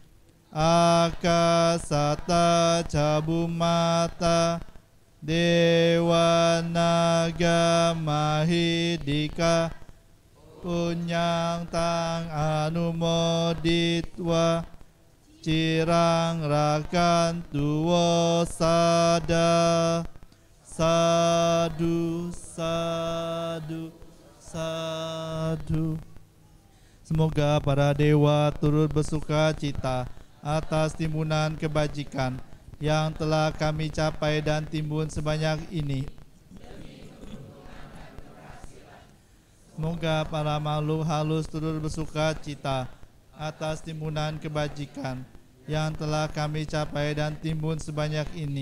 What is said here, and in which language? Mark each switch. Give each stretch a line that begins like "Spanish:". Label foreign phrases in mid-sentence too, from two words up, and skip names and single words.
Pali: akasata cabumata dewa naga mahidika punyang tang anumoditwa cirang rakantu wasada sadu sadu sadu.
Indonesian: Semoga para dewa turut bersuka cita atas timbunan kebajikan yang telah kami capai dan timbun sebanyak ini. Semoga para makhluk halus turut bersuka cita atas timbunan kebajikan yang telah kami capai dan timbun sebanyak ini.